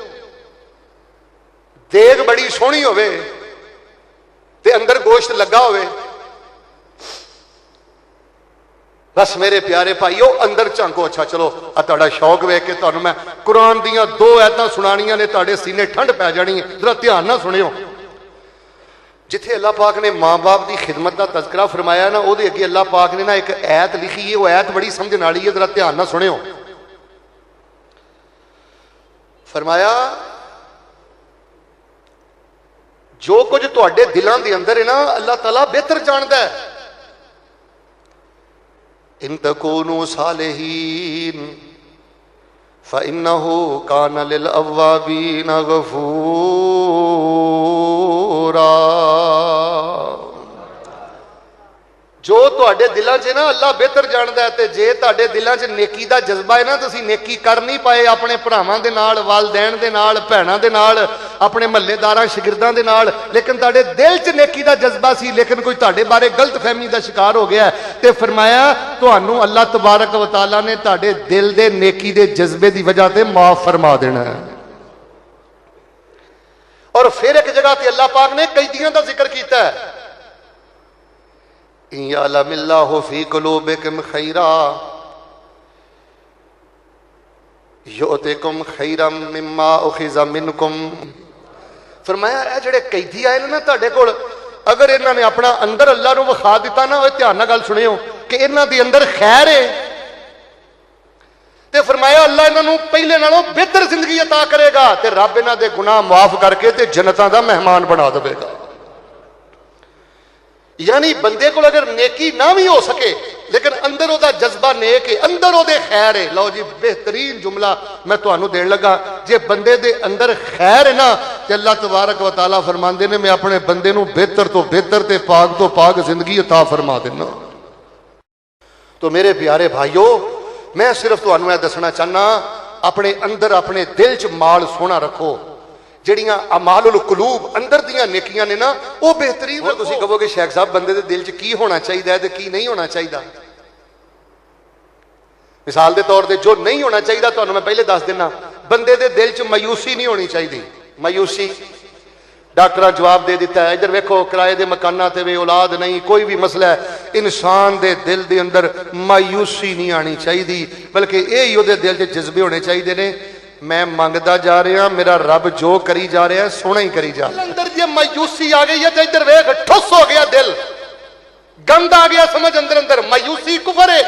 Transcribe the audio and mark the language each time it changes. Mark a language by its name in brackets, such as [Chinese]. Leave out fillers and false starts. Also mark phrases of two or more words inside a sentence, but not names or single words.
[Punjabi] دیگ بڑی سوہنی ہووے تے اندر گوشت لگا ہووے. بس میرے پیارے بھائیو اندر جھانکو. اچھا چلو آ تہاڈا شوق ویکھ کے تہانوں میں قرآن دیاں 2 آیتاں سنانیاں نے، تہاڈے سینے ٹھنڈ پے جانی ہے. ذرا دھیان نال سنیو. [Urdu] جتھے اللہ پاک نے ماں باپ کی خدمت کا تذکرہ فرمایا نا، وہ اگے اللہ پاک نے نا ایک آیت لکھی ہے، وہ آیت بڑی سمجھ والی ہے. [Punjabi] ذرا دھیان نال سنیو. [Urdu] فرمایا جو کچھ تہاڈے دلوں کے اندر ہے نا، اللہ تعالیٰ بہتر جانتا ہے. [Arabic] إن تكونوا صالحين فإنه كان للأوابين غفورا. [Urdu] جو تہاڈے دلوں چ نا اللہ بہتر جانتا ہے. [Punjabi] تے جے تہاڈے دلوں چ نیکی کا جذبہ ہے نا، تسیں نیکی کر نہیں پائے اپنے بھراواں دے نال، والدین دے نال، بھیناں دے نال، اپنے محلے داراں شاگرداں دے نال، لیکن تہاڈے دل چ نیکی کا جذبہ سی، لیکن کوئی تہاڈے بارے غلط فہمی کا شکار ہو گیا. تے فرمایا تہانوں اللہ تبارک و تعالیٰ نے تہاڈے دل دے نیکی دے جذبے کی وجہ سے معاف فرما دینا ہے. [Urdu] اور پھر ایک جگہ تے اللہ پاک نے قیدیوں کا ذکر کیا ہے. [Arabic] يعلم الله في قلوبكم خيرا يؤتكم خيرا مما أخذ منكم. [Punjabi] فرمایا اے جیہڑے قیدی آئے نا تہاڈے کول، اگر انہوں نے اپنا اندر اللہ نوں وکھا دتا نا، دھیان نال گل سنیو کہ انہاں دے اندر خیر ہے، تے فرمایا اللہ انہوں پہلے نالوں بہتر زندگی عطا کرے گا، تے رب انہاں دے گناہ معاف کر کے تے جنتاں دا مہمان بنا دے گا. [Urdu] یعنی بندے کو اگر نیکی نا بھی ہو سکے، لیکن اندر اوہدا جذبہ نیک ہے، اندر اوہدے خیر ہے. [Punjabi] لو جی بہترین جملہ میں تہانوں دین لگا، جے بندے دے اندر خیر ہے نا، تے اللہ تبارک و تعالیٰ فرماندے نے میں اپنے بندے نوں بہتر توں بہتر تے پاک توں پاک زندگی عطا فرما دینا. تو میرے پیارے بھائیوں، میں صرف تہانوں یہ دسنا چاہنا، اپنے اندر اپنے دل چ مال سونا رکھو. ਜਿਹੜੀਆਂ [Arabic] أعمال القلوب [Punjabi] اندر دیاں نیکیاں نے نا، وہ بہترین. اور تسیں کہوگے شیخ صاحب بندے دے دل چ کی ہونا چاہیے تے کی نہیں ہونا چاہیے. مثال کے طور پر جو نہیں ہونا چاہیے تہانوں میں پہلے دس دینا، بندے دے دل چ مایوسی نہیں ہونی چاہیے. مایوسی ڈاکٹر جواب دے دتا ہے. ادھر ویکھو [Urdu] کرائے کے مکانا تے وے اولاد نہیں، کوئی بھی مسئلہ ہے، انسان کے دل کے اندر مایوسی نہیں آنی چاہیے، بلکہ یہی وہ دل چ جذبے ہونے چاہیے نے, [Punjabi] میں منگدا جا رہا، میرا رب جو کری جا رہا ہے سونا ہی کری جا. اندر جے مایوسی آ گئی ہے تو ادھر ویکھ ٹھس ہو گیا، دل گند آ گیا، سمجھ اندر اندر مایوسی کفر ہے.